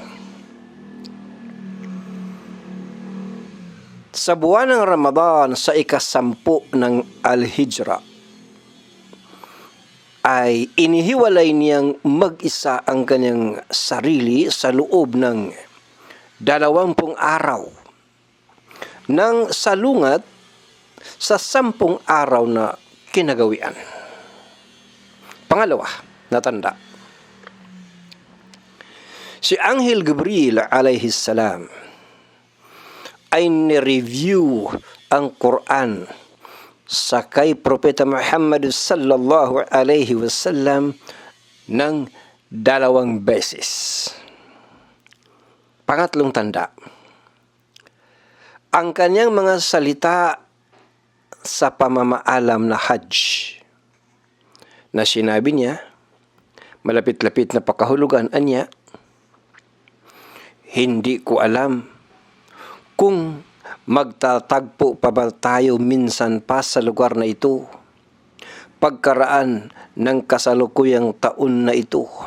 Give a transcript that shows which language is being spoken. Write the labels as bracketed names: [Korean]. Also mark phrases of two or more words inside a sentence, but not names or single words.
[Filipino] Sa buwan ng Ramadan sa ika-10 ng Al-Hijra, ay inihiwalay niyang mag-isa ang kanyang sarili sa loob ng 20 araw ng salungat sa 10 araw na kinagawian. Pangalawa, na tanda. Si Anghel Gabriel [Arabic] عليه السلام [Filipino] ay ni-review ang Quran sa kay Propeta Muhammad [Arabic] صلى الله عليه وسلم [Filipino] ng 2 beses. Pangatlong tanda. Ang kanyang mga salita sa pamamaalam na Hajj na sinabi niya, malapit-lapit na pakahulugan niya, hindi ko alam kung magtatagpo pa ba tayo minsan pa sa lugar na ito pagkaraan ng kasalukuyang taon na ito.